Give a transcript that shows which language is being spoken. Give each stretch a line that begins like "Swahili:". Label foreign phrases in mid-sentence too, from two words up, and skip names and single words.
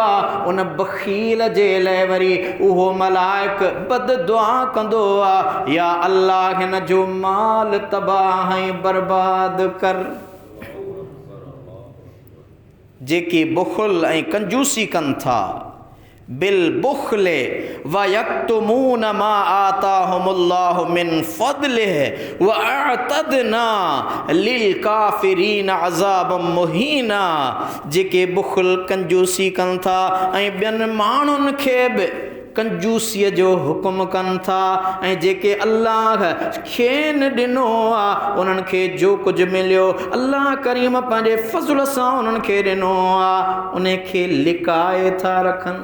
Sindhi: उन बखील जे लाइ वरी उहो मलाइक बद दुआ कंदो आहे, या अल्लाह हिन जो माल तबाह ऐं बर्बाद कर। जेके बुख़ुल ऐं कंजूसी कनि था,
Arabic: بالبخل ويكتمون ما آتاهم الله من فضله وأعتدنا للكافرين عذابا مهينا.
Sindhi: जेके बुख़ुल कंजूसी कनि था ऐं ॿियनि माण्हुनि खे बि कंजूसीअ जो हुकुम कनि था, ऐं जेके अल्लाह खेनि ॾिनो आहे उन्हनि खे जो कुझु मिलियो अल्लाह करीम पंहिंजे फज़ल सां उन्हनि खे ॾिनो आहे उन खे लिकाए था रखनि।